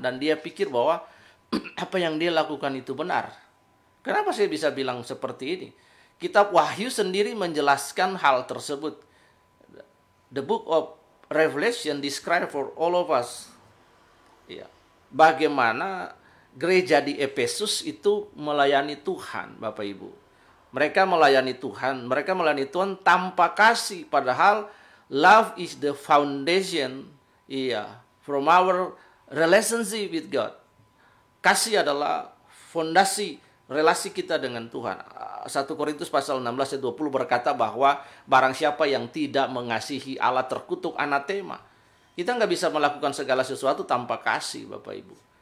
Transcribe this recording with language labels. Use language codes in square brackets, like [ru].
[id] Dan dia pikir bahwa apa yang dia lakukan itu benar. Kenapa saya bisa bilang seperti ini? Kitab Wahyu sendiri menjelaskan hal tersebut. [en] The book of Revelation describe for all of us. [id] Ya, bagaimana gereja di Efesus itu melayani Tuhan, Bapak Ibu. Mereka melayani Tuhan tanpa kasih. Padahal [en] love is the foundation, from our relationship with God. [id] Kasih adalah fondasi relasi kita dengan Tuhan. 1 Korintus pasal 16 ayat 20 berkata bahwa barang siapa yang tidak mengasihi Allah terkutuk anatema. Kita nggak bisa melakukan segala sesuatu tanpa kasih, Bapak Ibu.